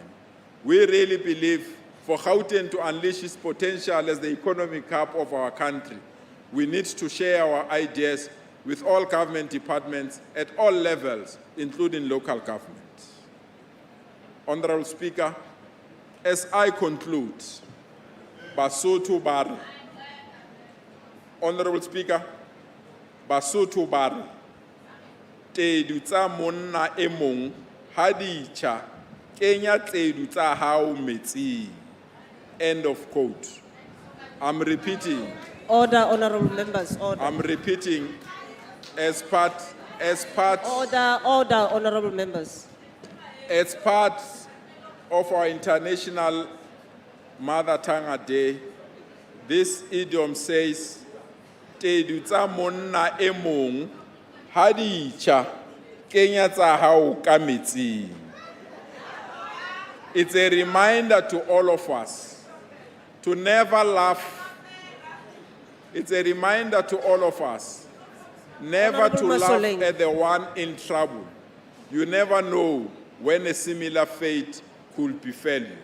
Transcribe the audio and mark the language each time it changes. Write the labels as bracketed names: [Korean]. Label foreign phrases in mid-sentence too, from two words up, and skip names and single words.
[English] We really believe for Gauteng to unleash its potential as the economic hub of our country, we need to share our ideas with all government departments at all levels, including local government. Honorable Speaker, as I conclude, Basotho Bari. Honorable Speaker, [Southern Sotho] Basotho Bari, tedu tsa monna e mong ha di tjha kenya tedu tsa hao metsing. [English] End of quote. I'm repeating. Order, honorable members, order. I'm repeating as part Order, honorable members. as part of our International Mother Tongue Day. This idiom says, [Southern Sotho] tedu tsa monna e mong ha di tjha kenya tsa hao ka metsing. [English] It's a reminder to all of us to never laugh. It's a reminder to all of us never to Honorable laugh Masoleng. at the one in trouble. You never know when a similar fate could befall you.